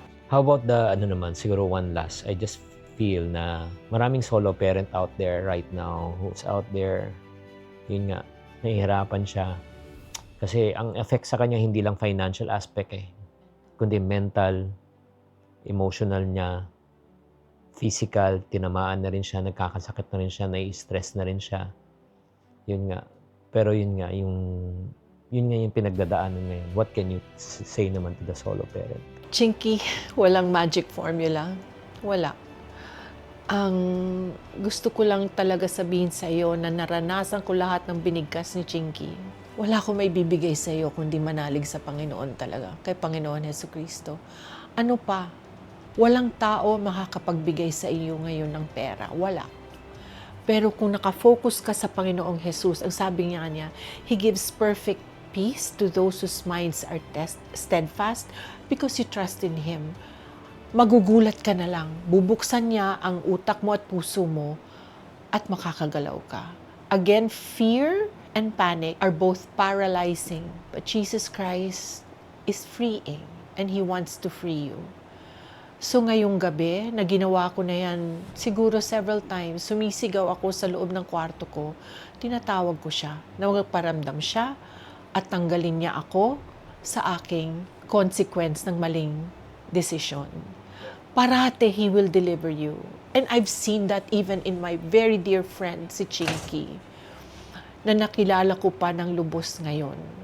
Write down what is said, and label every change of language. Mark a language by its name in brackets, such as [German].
[English] How about the, siguro one last, I just feel na maraming solo parent out there right now who's out there, [Filipino] yun nga, nahihirapan siya. Kasi ang effect sa kanya hindi lang financial aspect kundi mental, emotional niya, physical, tinamaan na rin siya, nagkakasakit na rin siya, nai-stress na rin siya. Yun nga. Pero yun nga yung pinagdadaanan ngayon. [English] What can you say naman to the solo parent? [Filipino] Chinky, walang magic formula. Wala. Ang gusto ko lang talaga sabihin sa iyo na naranasan ko lahat ng binigkas ni Chinky. Wala akong may bibigay sa iyo kundi manalig sa Panginoon talaga, kay Panginoon Jesucristo. Ano pa? Walang tao makakapagbigay sa iyo ngayon ng pera. Wala. Pero kung nakafocus ka sa Panginoong Jesus, ang sabi niya, [English] He gives perfect peace to those whose minds are steadfast because you trust in Him. [Filipino] Magugulat ka na lang. Bubuksan niya ang utak mo at puso mo at makakagalaw ka. [English] Again, fear and panic are both paralyzing, but Jesus Christ is freeing and He wants to free you. [Filipino] So ngayong gabi, na ginawa ko na yan siguro [English] several times, [Filipino] sumisigaw ako sa loob ng kwarto ko, tinatawag ko siya, na magparamdam siya at tanggalin niya ako sa aking consequence ng maling desisyon. [English] Parate, He will deliver you. And I've seen that even in my very dear friend, si Chinky, [Filipino] na nakilala ko pa ng lubos ngayon.